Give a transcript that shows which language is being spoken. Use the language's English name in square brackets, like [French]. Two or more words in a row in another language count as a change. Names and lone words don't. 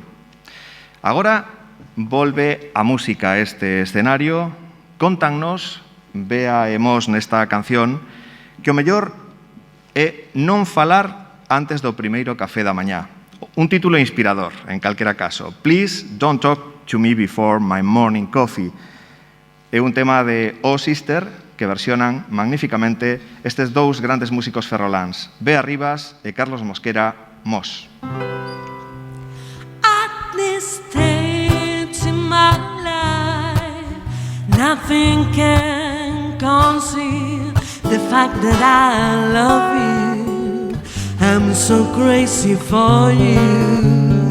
[Galician] Agora volve a música a este escenario. Cóntannos, Bea e Mos nesta canción, que o mellor é non falar antes do primeiro café da mañá. Un título inspirador, en calquera caso. [English] Please don't talk to me before my morning coffee. [Galician] É un tema de O Sister que versionan magníficamente estes dous grandes músicos ferroláns, Bea Rivas e Carlos Mosquera, Mos. [English] At this stage in my life, nothing can conceal the fact that I love you. I'm so crazy for you.